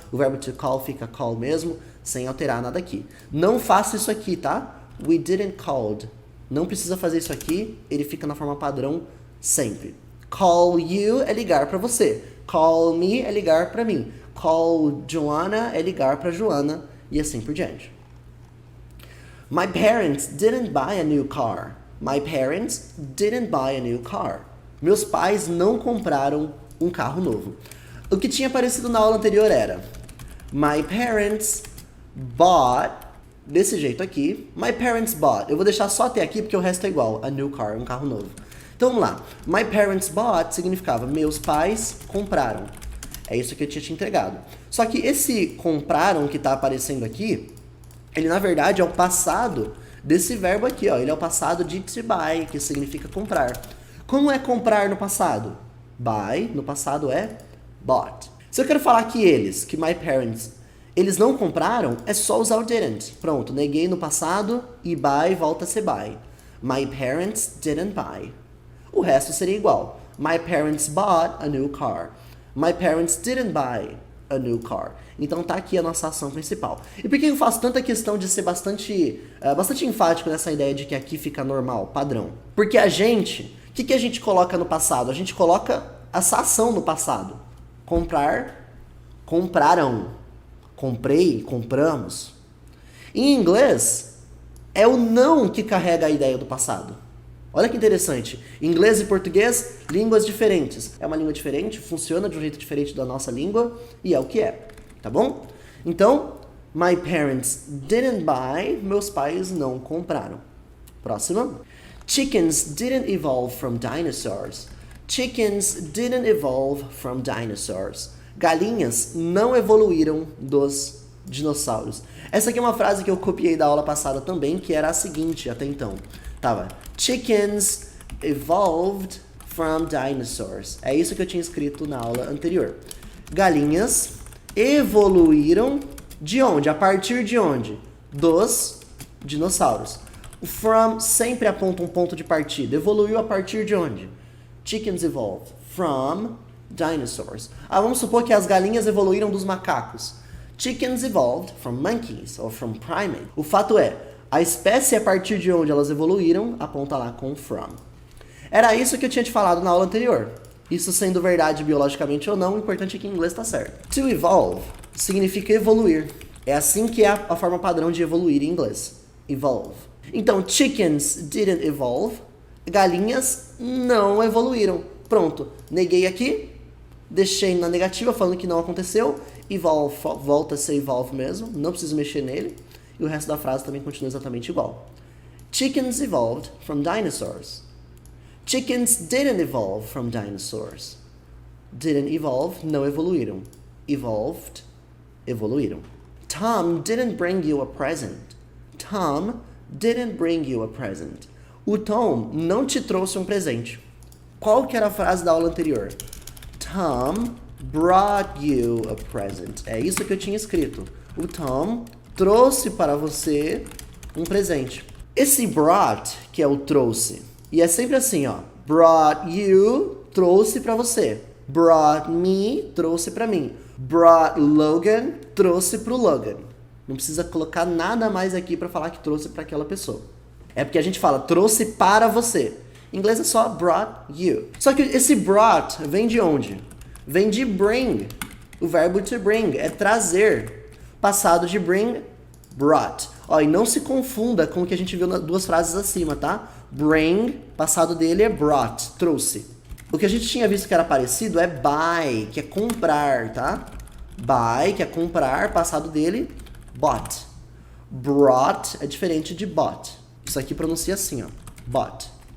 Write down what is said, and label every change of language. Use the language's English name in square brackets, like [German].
[Portuguese] O verbo to call fica call mesmo, sem alterar nada aqui. Não faça isso aqui, tá? [English] We didn't called. [Portuguese] Não precisa fazer isso aqui, ele fica na forma padrão sempre. [English] Call you [Portuguese] é ligar para você. [English] Call me [Portuguese] é ligar para mim. Call Joanna é ligar para Joana e assim por diante. [English] My parents didn't buy a new car. My parents didn't buy a new car. [Portuguese] Meus pais não compraram um carro novo. O que tinha aparecido na aula anterior era [English] My parents bought, [Portuguese] desse jeito aqui. [English] My parents bought. [Portuguese] Eu vou deixar só até aqui porque o resto é igual. [English] A new car, [Portuguese] um carro novo. Então vamos lá. [English] My parents bought [Portuguese] significava meus pais compraram. É isso que eu tinha te entregado. Só que esse compraram que está aparecendo aqui, ele na verdade é o passado desse verbo aqui, ó. Ele é o passado de to buy, que significa comprar. Como é comprar no passado? Buy, no passado é bought. Se eu quero falar que que my parents, eles não compraram, é só usar o didn't. Pronto, neguei no passado e buy volta a ser buy. [English] My parents didn't buy. [Portuguese] O resto seria igual. [English] My parents bought a new car. My parents didn't buy a new car. [Portuguese] Então tá aqui a nossa ação principal. E por que eu faço tanta questão de ser bastante enfático nessa ideia de que aqui fica normal, padrão? Porque o que a gente coloca no passado? A gente coloca essa ação no passado. Comprar, compraram. Comprei, compramos. Em inglês, é o não que carrega a ideia do passado. Olha que interessante. Inglês e português, línguas diferentes. É uma língua diferente, funciona de um jeito diferente da nossa língua e é o que é. Tá bom? [English] Então, my parents didn't buy. [Portuguese] Meus pais não compraram. Próxima. [English] Chickens didn't evolve from dinosaurs. Chickens didn't evolve from dinosaurs. [Portuguese] Galinhas não evoluíram dos dinossauros. Essa aqui é uma frase que eu copiei da aula passada também, que era a seguinte até então. [English] Tava, chickens evolved from dinosaurs. [Portuguese] É isso que eu tinha escrito na aula anterior. Galinhas evoluíram de onde? A partir de onde? Dos dinossauros. O from sempre aponta um ponto de partida. Evoluiu a partir de onde? [English] Chickens evolved from dinosaurs. [Portuguese] Vamos supor que as galinhas evoluíram dos macacos. [English] Chickens evolved from monkeys or from primates. [Portuguese] O fato é, a espécie a partir de onde elas evoluíram aponta lá com from. Era isso que eu tinha te falado na aula anterior. Isso sendo verdade biologicamente ou não, o importante é que em inglês está certo. To evolve significa evoluir. É assim que é a forma padrão de evoluir em inglês. [English] Evolve. Então, chickens didn't evolve. [Portuguese] Galinhas não evoluíram. Pronto. Neguei aqui. Deixei na negativa falando que não aconteceu. Evolve volta a ser evolve mesmo. Não preciso mexer nele. E o resto da frase também continua exatamente igual. [English] Chickens evolved from dinosaurs. Chickens didn't evolve from dinosaurs. Didn't evolve, [Portuguese] não evoluíram. Evolved, evoluíram. [English] Tom didn't bring you a present. Tom didn't bring you a present. [Portuguese] O Tom não te trouxe um presente. Qual que era a frase da aula anterior? [English] Tom brought you a present. [Portuguese] É isso que eu tinha escrito. O Tom trouxe para você um presente. Esse brought, que é o trouxe, e é sempre assim, ó. [English] Brought you, [Portuguese] trouxe para você. [English] Brought me, [Portuguese] trouxe para mim. [English] Brought Logan, [Portuguese] trouxe pro Logan. Não precisa colocar nada mais aqui para falar que trouxe para aquela pessoa. É porque a gente fala trouxe para você. Em inglês é só [English] brought you. [Portuguese] Só que esse brought vem de onde? Vem de bring. O verbo to bring é trazer. Passado de bring, brought. Ó, e não se confunda com o que a gente viu nas duas frases acima, tá? Bring, passado dele é brought, trouxe. O que a gente tinha visto que era parecido é buy, que é comprar, tá? Buy, que é comprar, passado dele, bought. Brought é diferente de bought. Isso aqui pronuncia assim, ó, bought.